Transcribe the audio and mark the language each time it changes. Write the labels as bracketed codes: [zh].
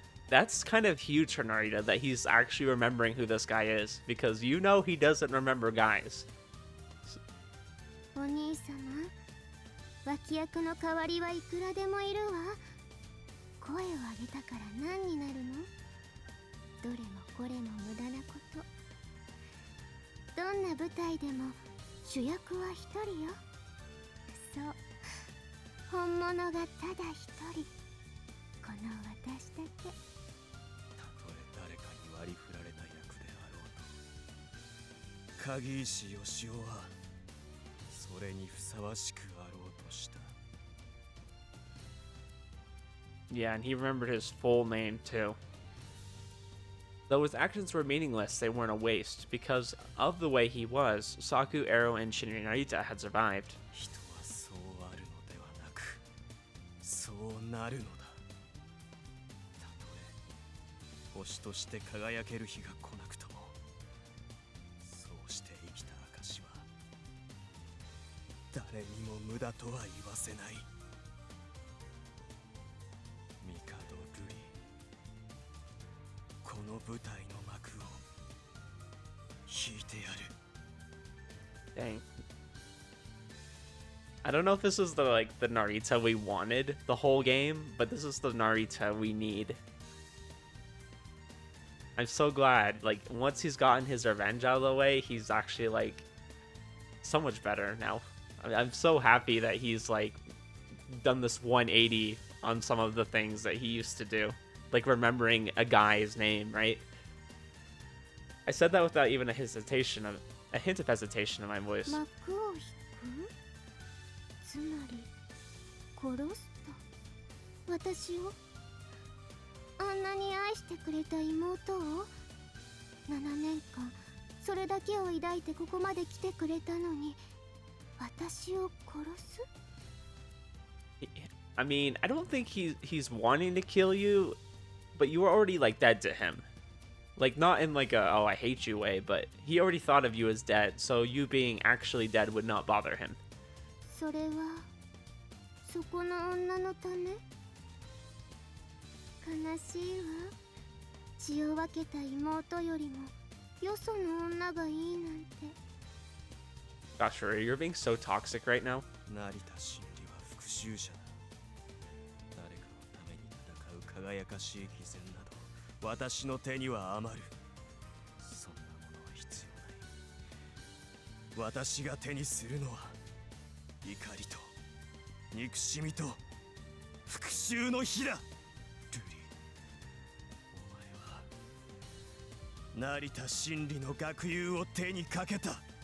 [en] that's kind of huge for Narita that he's actually remembering who this guy is, because you know he doesn't remember guys. [ja] お兄様、脇役の代わりはいくらでもいるわ。声を上げたから何になるの？どれもこれも無駄なこと。どんな舞台でも主役は一人よ。そう、本物がただ一人。この私だけ。たとえ誰かに割り振られた役であろうと、鍵石義雄はそれにふさわしくあろうとした。 [en] Yeah, and he remembered his full name too. Though his actions were meaningless, they weren't a waste. Because of the way he was, Saku, Ero, and Shinri Narita had survived. [ja] 人はそうあるのではなく、そうなるのだ。たとえ星として輝ける日が来なくとも、そうして生きた証は誰にも無駄とは言わせない。帝ルリ、この舞台の幕を引いてやる。 [en] Dang. I don't know if this is the Narita we wanted the whole game, but this is the Narita we need. I'm so glad, like, once he's gotten his revenge out of the way, he's actually, like, so much better now. I'm so happy that he's, like, done this 180 on some of the things that he used to do. Like, remembering a guy's name, right? I said that without even a hint of hesitation in my voice. [ja] 幕を引く？つまり殺すと？私を？あんなに愛してくれた妹を7年間それだけを抱いてここまで来てくれたのに私を殺す？ [en] I mean, I don't think he's wanting to kill you, but you were already like dead to him. Like, not in like a, oh, I hate you way, but he already thought of you as dead, so you being actually dead would not bother him. [ja] それはそこの女のため？悲しいわ。血を分けた妹よりもよその女がいいなんて。 [en] Gosh, Ruri, you're being so toxic right now. [ja] 成田真理は復讐者だ。誰かのために戦う輝かしい犠牲など私の手には余る。そんなものは必要ない。私が手にするのは怒りと憎しみと復讐の火だ。ルリ、お前は成田真理の学友を手にかけた。